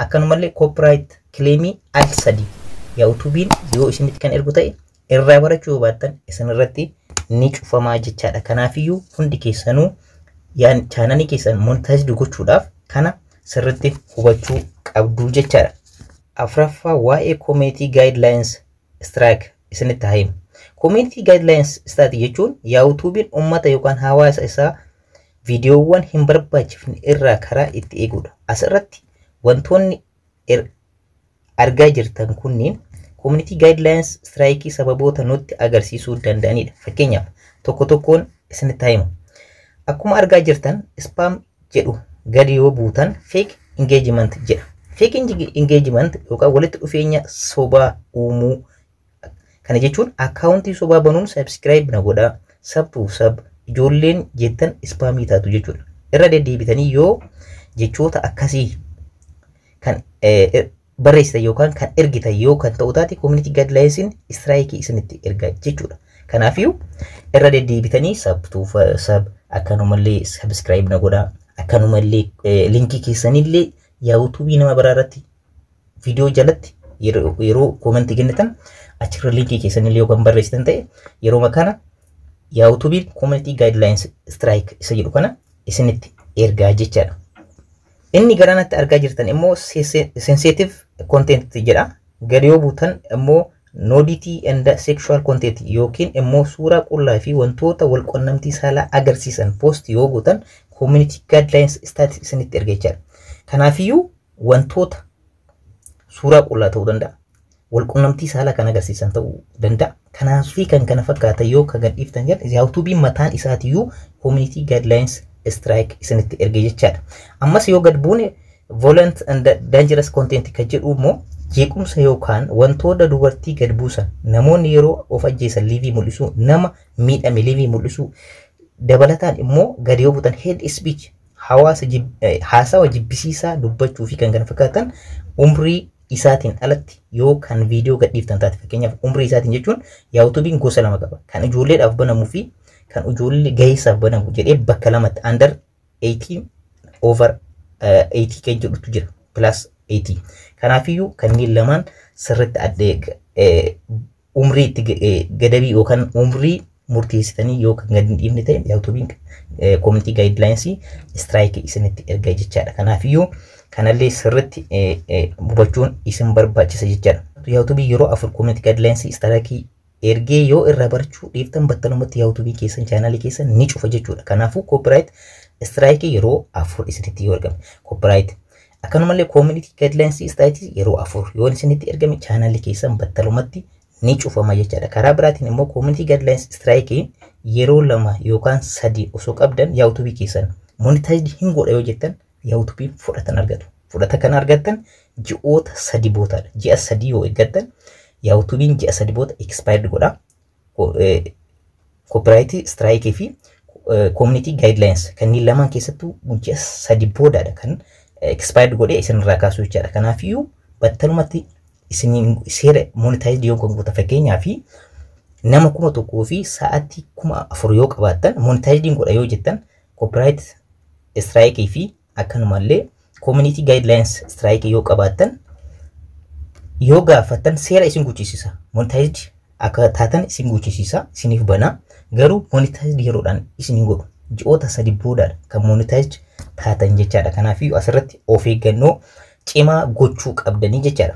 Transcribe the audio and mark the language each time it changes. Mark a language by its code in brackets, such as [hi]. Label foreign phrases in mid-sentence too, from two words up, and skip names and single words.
[om] Akkanumallee [en] copyright claim [om] al 3 YouTubein yoo isinitti kan ergu ta'e irraa barachuu baattan isin irratti ni cufamaa jechaadha. Kanaafiyyuu hundi keessanuu yaan chaanalii keessan monetize gochuudhaaf kana sirriitti hubachuu qabdu jechaadha. Afraffaa waa'ee [en] community guidelines strike [om] isinitti himu. [en] Community guidelines strike [om] jechuun YouTubein ummata yookaan hawaasa isaa videoowwan hin barbaachifne irraa karaa itti eegudha. Asirratti wantoonni argaa jirtan kunniin [en] community guidelines strike [om] sababoota nutti agarsiisuu danda'anidha. Fakkeenyaaf tokko tokkoon isinitti himu. Akkuma argaa jirtan spam jedhu gadi yoo buutan [en] fake engagement [om] jedha. [en] Fake engagement [om] yookaan walitti dhufeenya sobaa uumuu. Kana jechuun akkaawuntii sobaa banuun subscribe na godhaa, [en] sub to sub [om] ijoolleen jettan spamii taatu jechuudha. Irra deddeebitanii yoo jechoota akkasii kan barreessitan yookaan kan ergitan yoo kan ta'u taate [en] community guidelines strike [om] isinitti ergaa jechuudha. Kanaafiyyuu irra deddeebitanii [en] sub to sub [om] akkanumallee subscribe na godhaa, akkanumallee linkii keessanillee YouTube nama biraarratti video jalatti yeroo comment kennitan achirra linkii keessanillee yookaan barreessitan ta'e yeroo makana YouTube [en] community guidelines strike [om] isa jedhu kana isinitti ergaa jechaadha. Inni garanatti argaa jirtan immoo [en] sensitive content [om] jedha. Gadi yoo buutan immoo [en] nudity and sexual content [om] yookiin immoo suuraa qullaa fi wantoota wal qunnamtii saalaa agarsiisan post yoo gootan [en] community guidelines strike [om] isinitti ergaa jechaadha. Kanaafiyyuu wantoota suuraa qullaa ta'uu danda'a. Wal qunnamtii saalaa kan agarsiisan ta'uu danda'a. Kanaafi kan kana fakkaata yoo ka gadhiiftan jedhan YouTube mataan isaatiyyuu [en] community guidelines strike [om] isinitti erga jechaadha. Ammas yoo gad buune [en] violent and dangerous content [om] kan jedhu immoo jeequmsa yookaan wantoota dubartii gad buusan namoonni yeroo of ajjeesan liivii mul'isu nama miidhame liivii mul'isu dabalataan immoo gad yoo buutan [en] hate speech [om] haasawa jibbisiisaa dubbachuu fi kan kana fakkaatan umrii isaatiin alatti yoo kan video gadhiiftan taate fakkeenyaaf umrii isaatiin jechuun YouTubein gosa lama qaba. Kan ijoolleedhaaf banamuu fi kan ijoollee gaheessaaf banamu jedhee bakka lamatti [en] under 18 over 80 [om] kan jedhutu jira plus 80 kanaafiyyuu kanneen lamaan sirriitti addee umrii itti gadabii yookaan umrii murteessitanii yookaan gadi hin dhiifne ta'e YouTube'n [en] community guidelines strike [om] isinitti erga jechaadha. Kanaafiyyuu kanallee sirriitti hubachuun isin barbaachisa jechaadha. YouTube yeroo afur [en] community guidelines strike [om] ergee yoo irraa barachuu dhiiftan battalumatti YouTube keessan channel keessan ni cufa jechuudha. Kanaafuu [en] copyright strike [om] yeroo afur isinitti yoo ergame copyright akkanumallee [en] community guidelines strike [om] yeroo afur yoo isinitti ergame channel keessan battalumatti ni cufama jechaadha. Karaa biraatiin immoo [en] community guidelines strike [om] yeroo lama yookaan sadi osoo qabdan YouTube keessan monetized hin godha yoo jettan YouTube fudhatan argatu. Fudhata kan argattan ji'oota sadi bootaadha. Ji'a sadi yoo eeggattan YouTube'n ji'a sadi boota expired godha. [en] Copyright strike [om] fi [en] community guidelines [om] kanneen lamaan keessattuu ji'a sadi boodaadha kan expired godhee isinirraa kaasuu jechaadha. Kanaafiyyuu battalumatti isin seera monetized yoo gongoota fakkeenyaa fi nama 1,000 fi sa'aatii 4,000 yoo qabaattan monetized godha yoo jettan [en] copyright strike [om] fi akkanumallee [en] community guidelines strike [om] yoo qabaattan yoo gaafattan seera isin guchisiisa monetized akka taatan isin guchisiisa isiniif bana garuu monetized yeroodhaan isin godhu ji'oota sadi boodaadha kan monetized taatan jechaadha. Kanaafiyyuu asirratti of eeggannoo cimaa gochuu qabdanii jechaadha.